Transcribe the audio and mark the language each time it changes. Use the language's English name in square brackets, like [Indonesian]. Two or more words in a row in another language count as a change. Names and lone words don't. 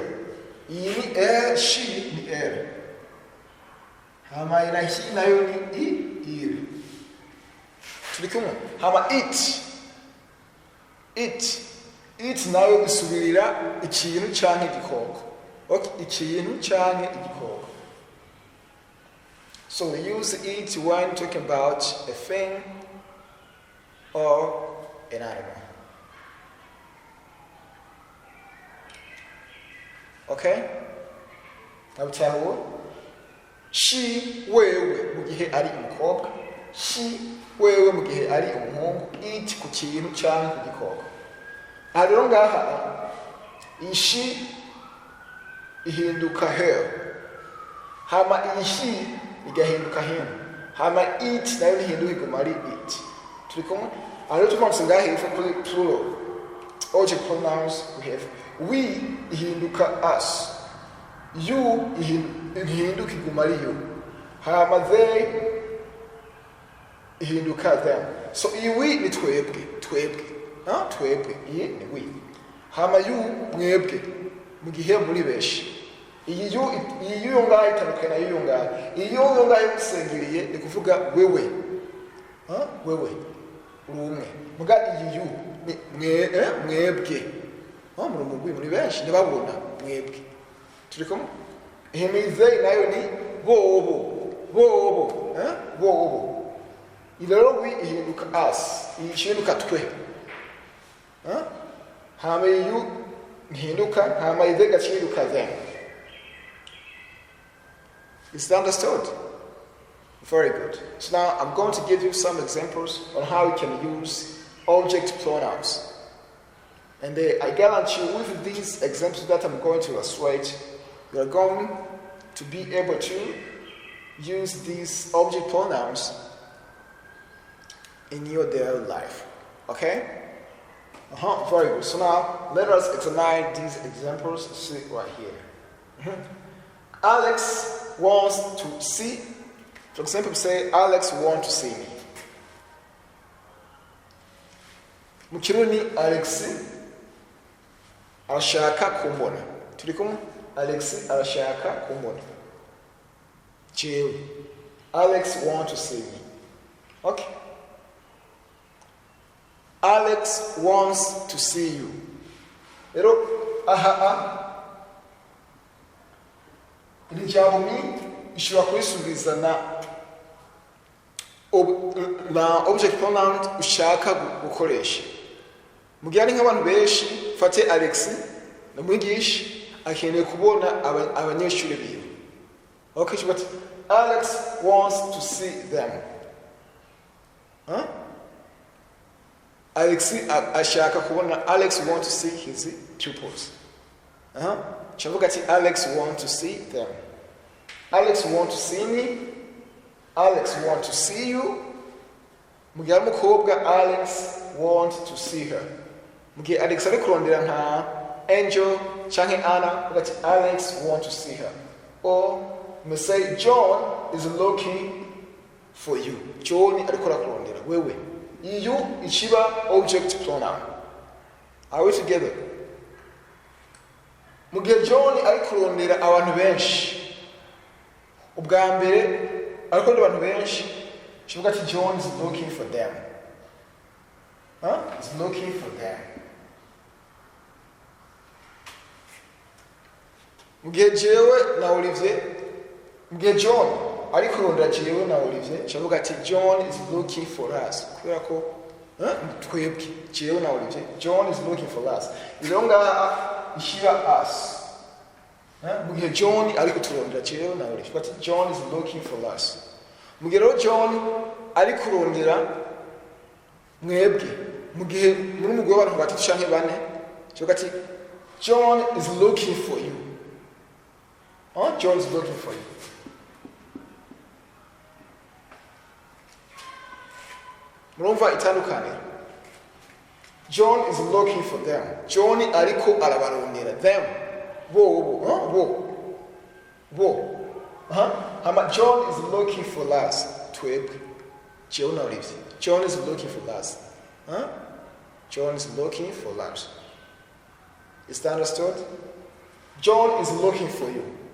[Rundi] Iyi ni elle, she ni elle. Hama ina he nayo ni il. Turi kumwe? Hama it. It nayo isubirira ikintu canke igikoko. Okay, ikintu canke igikoko. [English] So we use it when talking about a thing or an animal. Okay? Now tell you, [Rundi] she wewe mu gihe ari umukobwa, she wewe mu gihe ari umuhungu, it ku kintu canke ku gikoko. Rero ngaha ishi ihinduka her, hama ishi igahinduka him, hama it nayo ihinduka iguma ari it. Turi kumwe? Rero tumanutse ngaha hepfo kuri [English] plural object pronouns we have we [Rundi] ihinduka us, you ihinduka iguma ari you, hama they ihinduka them. So we ni twebwe. Twebwe iyi ni we. Hama you mwebwe mu gihe muri beshi. Iyi yo ngaho itandukanye na yo ngaho. Iyi yo ngaho gusengeriye ni kuvuga wewe. Wewe uri umwe. Muga iyi you ni mwebwe. Muri benshi ntibabona mwebwe. Turi kumwe? Ihemize nayo ni bobo. Bobo. Ilero we ihinduka us. Ihinduka twe. Hama you ihinduka, hama ize gahinduka them. [English] Is that understood? Very good. So now I'm going to give you some examples on how you can use object pronouns. And I guarantee you with these examples that I'm going to illustrate, you are going to be able to use these object pronouns in your daily life. Okay? Very good. So now let us examine these examples. See right here. Alex wants to see. For example, say Alex wants to see me. [Rundi] Mu Kirundi Alex arashaka kumbona. Turi kumwe? Alex arashaka kumbona. Jewe. [English] Alex wants to see me. Okay. Alex wants to see you. [Rundi] Pero iri jambo mi ishobora kurisubiza na [English] object pronoun [Rundi] ushaka gukoresha. Mu gihe ari nk'abantu benshi, fate Alex na mwigisha akeneye kubona abanyeshuri biwe. [English] Okay, but Alex wants to see them. [Rundi] Alex ashaka kubona. [English] Alex wants to see his pupils. [Rundi] Chavuga ati [English] Alex wants to see them. Alex want to see me. Alex want to see you. [Rundi] Mu gihe ari umukobwa, [English] Alex want to see her. [Rundi] Mu gihe Alex ari kurondera nka Angel canke Anna, uvuga ati [English] Alex want to see her. Or we say John is looking for you. [Rundi] John ariko arakurondera wewe. [English] You ichiba object pronoun. Are we together? [Rundi] Mu gihe John ari kurondera abantu benshi, ubwa mbere ari kurondera abantu benshi, kivuga ati [English] John is looking for them. He's looking for them. [Rundi] Mu gihe jewe na Olivier, mu gihe John ari kurondera jewe na Olivier, kivuga ati [English] John is looking for us. [Rundi] Kubera ko twebwe jewe na Olivier, [English] John is looking for us. [Rundi] Ilo ngaha ishira us. Mu gihe John ari kuturondera jewe na Olivier, kivuga ati [English] John is looking for us. [Rundi] Mu gihe John ari kurondera mwebwe, mu gihe muri umugwi w'abantu batatu canke bane, kivuga ati [English] John is looking for you. John is looking for you. [Rundi] Murumva itandukaniro. [English] John is looking for them. John [Rundi] ariko arabarondera [English] them. John is looking for us. Twebwe. John is looking for us. John is looking for us. Is that understood? John is looking for you.